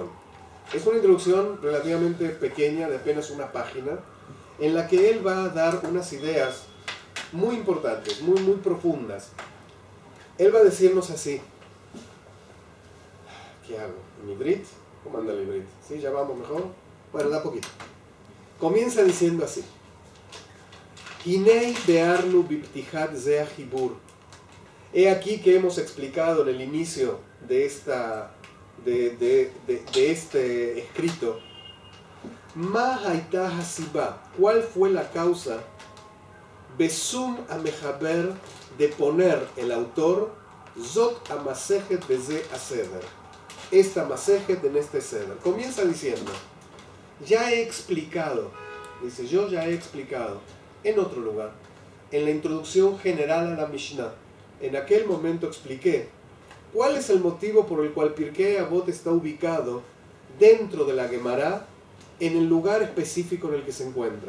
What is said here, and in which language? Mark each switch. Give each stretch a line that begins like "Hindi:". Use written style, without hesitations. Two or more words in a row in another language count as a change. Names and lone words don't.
Spanish: Es una introducción relativamente pequeña, de apenas una página, en la que él va a dar unas ideas muy importantes, muy profundas. Él va a decirnos así. ¿Qué hago? ¿Mi Brit? ¿Cómo anda el Brit? ¿Sí? ¿Ya vamos mejor? Bueno, da poquito. Comienza diciendo así.
Hebrew: הנה ביארנו בפתיחת זה החיבור.
Spanish: He aquí que hemos explicado en el inicio de este escrito.
Hebrew: מה הייתה הסיבה.
Spanish: ¿Cuál fue la causa?
Hebrew: בשום המחבר,
Spanish: de poner el autor
Hebrew: זאת המסכת בזה הסדר.
Spanish: Esta masejet en este seder. Comienza diciendo, ya he explicado, dice, yo ya he explicado en otro lugar, en la introducción general a la Mishnah. En aquel momento expliqué cuál es el motivo por el cual Pirkei Avot está ubicado dentro de la Gemara en el lugar específico en el que se encuentra.